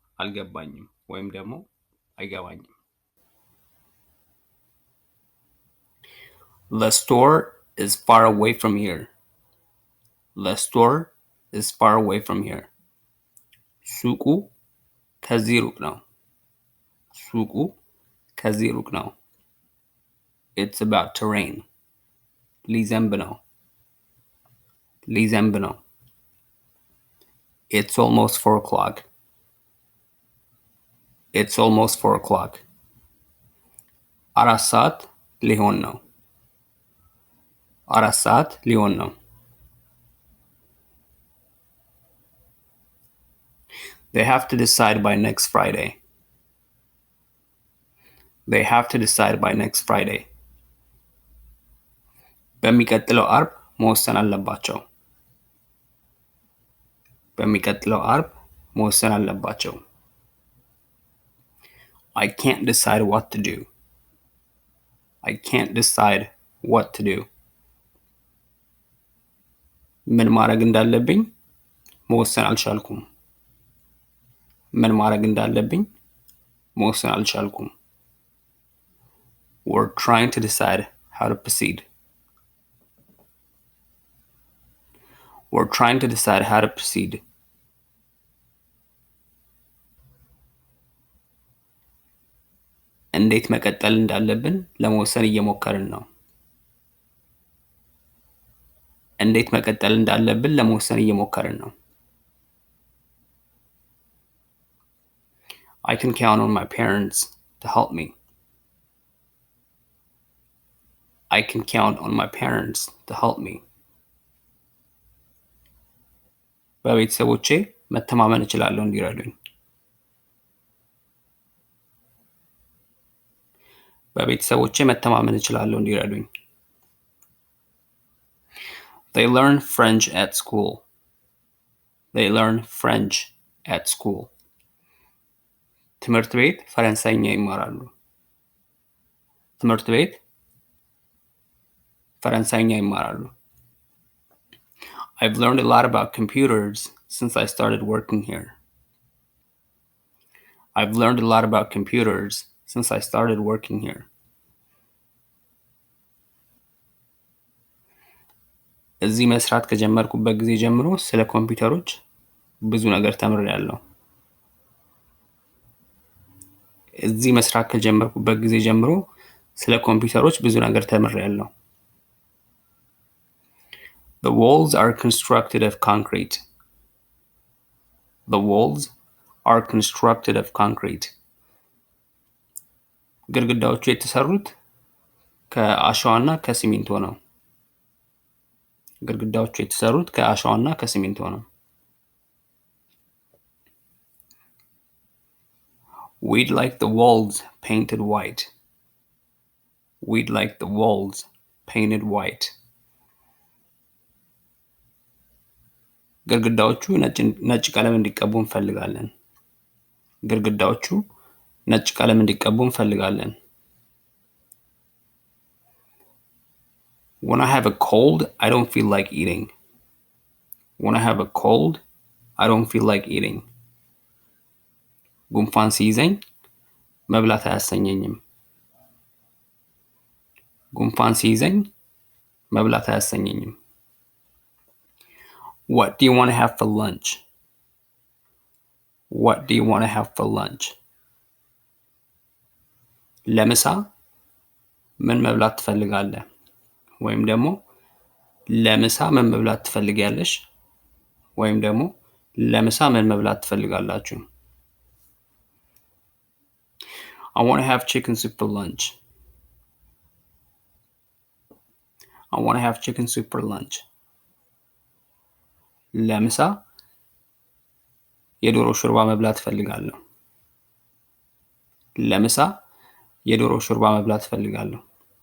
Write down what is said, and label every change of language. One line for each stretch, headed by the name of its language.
Amharic: አልገባኝም ወይም ደግሞ አይገባኝም።
English: The store is far away from here. The store is far away from here.
Amharic: ሱቁ ከዚህ ሩቅ ነው። ሱቁ ከዚህ ሩቅ ነው።
English: It's about to rain.
Amharic: ሊዘንብ ነው። ሊዘንብ ነው።
English: It's almost 4 o'clock. It's almost 4 o'clock.
Amharic: አራት ሰዓት ሊሆን ነው።
English: አራት ሰዓት ሊሆን ነው። They have to decide by next Friday. They have to decide by next Friday.
Amharic: በሚቀጥለው አርብ መወሰን አለባቸው። በሚቀጥለው አርብ መወሰን አለባቸው።
English: I can't decide what to do. I can't decide what to do.
Amharic: ምን ማድረግ እንዳለብኝ መወሰን አልቻልኩም። ምን ማድረግ እንዳለብኝ መወሰን አልቻልኩም።
English: We're trying to decide how to proceed. We're trying to decide how to proceed.
Amharic: እንዴት መቀጠል እንዳለብን ለመወሰን እየሞከርን ነው። እንዴት መቀጠል እንዳለብን ለመወሰን እየሞከርን ነው።
English: I can count on my parents to help me. I can count on my parents to help me.
Amharic: በቤተሰቦቼ መተማመን እችላለሁ እንዲረዱኝ። በቤተሰቦቼ መተማመን እችላለሁ እንዲረዱኝ።
English: They learn French at school. They learn French at school.
Amharic: ትምህርት ቤት ፈረንሳይኛ ይማራሉ።
English: ትምህርት ቤት ፈረንሳይኛ ይማራሉ። I've learned a lot about computers since I started working here. I've learned a lot about computers since I started working here.
Amharic: እዚህ መስራት ከጀመርኩበት ጊዜ ጀምሮ ስለ ኮምፒውተሮች ብዙ ነገር ተምሬያለሁ። እዚህ መስራት ከጀመርኩበት ጊዜ ጀምሮ ስለ ኮምፒውተሮች ብዙ ነገር ተምሬያለሁ።
English: The walls are constructed of concrete. The walls are constructed of concrete.
Amharic: ግድግዳዎቹ የተሰሩት ከአሸዋና ከሲሚንቶ ነው። ግድግዳዎቹ የተሰሩት ከአሸዋና ከሲሚንቶ ነው።
English: We'd like the walls painted white. We'd like the walls painted white.
Amharic: ግድግዳዎቹ ነጭ ቀለም እንዲቀቡ እንፈልጋለን። ግድግዳዎቹ ነጭ ቀለም እንዲቀቡ እንፈልጋለን።
English: When I have a cold, I don't feel like eating. When I have a cold, I don't feel like eating.
Amharic: ጉንፋን ሲይዘኝ መብላት አያሰኘኝም። ጉንፋን ሲይዘኝ መብላት አያሰኘኝም።
English: What do you want to have for lunch? What do you want to have for lunch?
Amharic: ለምሳ ምን መብላት ትፈልጋለህ? ወይም ደግሞ ለምሳ ምን መብላት ትፈልጊያለሽ? ወይም ደግሞ ለምሳ ምን መብላት ትፈልጋላችሁ?
English: I want to have chicken soup for lunch. I want to have chicken soup for lunch.
Amharic: ለምሳ የዶሮ ሾርባ መብላት እፈልጋለሁ። ለምሳ የዶሮ ሾርባ መብላት እፈልጋለሁ።